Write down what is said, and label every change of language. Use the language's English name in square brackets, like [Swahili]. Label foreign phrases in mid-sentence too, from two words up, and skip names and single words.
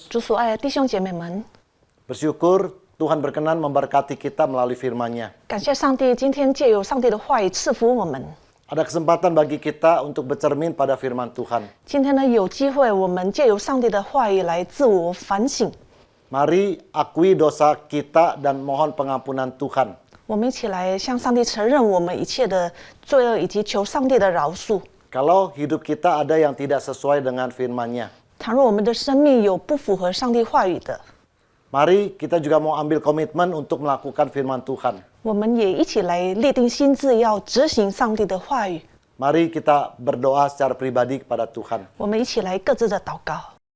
[Chinese] 主所爱的弟兄姐妹们， [Indonesian] bersyukur Tuhan berkenan memberkati kita melalui firman-Nya. [Chinese] 感谢上帝，今天借由上帝的话语赐福我们。 [Indonesian] Ada kesempatan bagi kita untuk bercermin pada firman Tuhan. [Chinese] 今天呢，有机会我们借由上帝的话语来自我反省。 [Indonesian] Mari akui dosa kita dan mohon pengampunan Tuhan. [Chinese] 我们一起来向上帝承认我们一切的罪恶，以及求上帝的饶恕。 [Indonesian] Kalau hidup kita ada yang tidak sesuai dengan firman-Nya, [Chinese] 倘若我们的生命有不符合上帝话语的， [Indonesian] mari kita juga mau ambil komitmen untuk melakukan firman Tuhan. [Chinese] 我们也一起来立定心志，要执行上帝的话语。 [Indonesian] Mari kita berdoa secara pribadi kepada Tuhan. [Chinese] 我们一起来各自的祷告。